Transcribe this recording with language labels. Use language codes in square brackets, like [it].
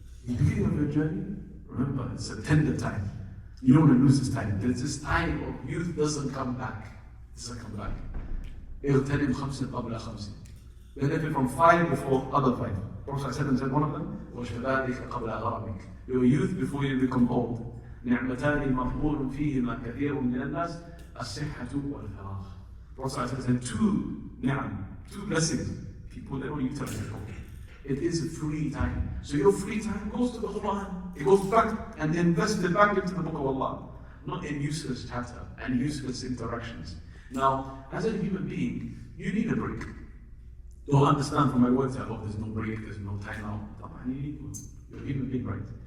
[en] In the beginning of your journey, remember, it's a tender time. You don't want to lose this time. There's this time of youth doesn't come back. It doesn't come back. [ar] اغتنم 5 قبل 5. [en] Benefit from 5 before other 5. Prophet said one of them, [ar] وشبابك قبل هرمك. [en] Your youth before you become old. [ar] نعمتان مغبور فيهما كثير من الناس الصحة والفراغ. [en] Prophet said two blessings. People they don't utilize it. It is free time. So your free time goes to the Quran. It goes back and invested back into the Book of Allah. Not in useless chatter and useless interactions. Now, as a human being, you need a break. Don't understand from my words that, there's no break, there's no time out. You need one. You're a human being, right?